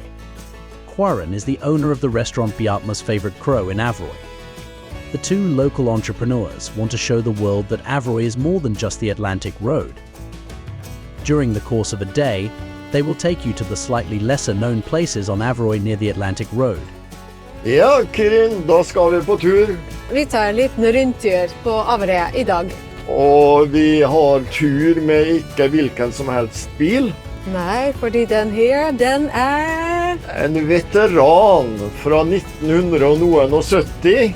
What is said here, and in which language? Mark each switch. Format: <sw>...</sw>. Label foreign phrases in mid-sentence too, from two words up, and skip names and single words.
<en>Quarren is the owner of the restaurant Bjartmar's Favorite Crow in Averøy. The two local entrepreneurs want to show the world that Averøy is more than just the Atlantic Road. During the course of a day, they will take you to the slightly lesser known places on Averøy near the Atlantic Road.</en> <no>Ja, Kirin, da skal vi på tur. Vi tar en liten rundtur på Averøy i dag. Og vi har tur med ikke hvilken som helst bil. Nei, fordi den her, den En veteran fra 1970.</no>